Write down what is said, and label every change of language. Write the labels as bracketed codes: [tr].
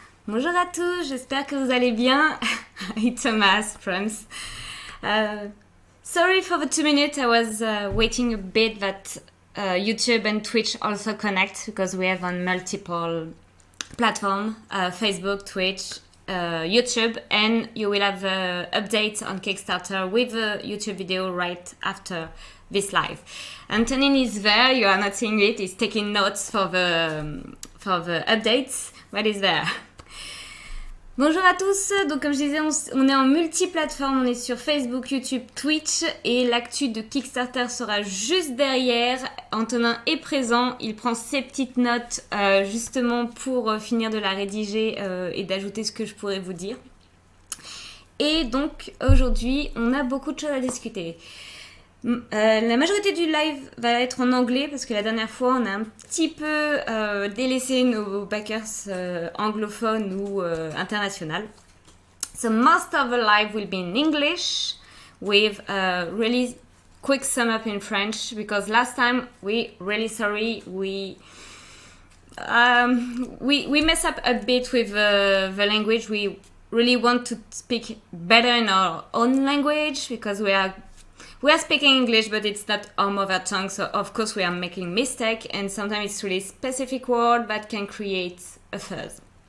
[fr] Bonjour à tous, j'espère que vous allez bien. [en] It's Thomas, France. Sorry for the 2 minutes, I was waiting a bit that YouTube and Twitch also connect because we have on multiple platforms, Facebook, Twitch, YouTube, and you will have updates on Kickstarter with the YouTube video right after this live. Antonin is there, you are not seeing it, he's taking notes for the updates, but he's there. [fr] Bonjour à tous, donc comme je disais, on est en multiplateforme, on est sur Facebook, YouTube, Twitch et l'actu de Kickstarter sera juste derrière. Antonin est présent, il prend ses petites notes justement pour finir de la rédiger et d'ajouter ce que je pourrais vous dire. Et donc aujourd'hui, on a beaucoup de choses à discuter. La majorité du live va être en anglais parce que la dernière fois on a un petit peu délaissé nos backers anglophones ou internationaux. [en] So most of the live will be in English with a really quick sum up in French because last time we really sorry we mess up a bit with the language. We really want to speak better in our own language because we are speaking English, but it's not our mother tongue, so of course we are making mistake, and sometimes it's really specific word that can create a fuzz.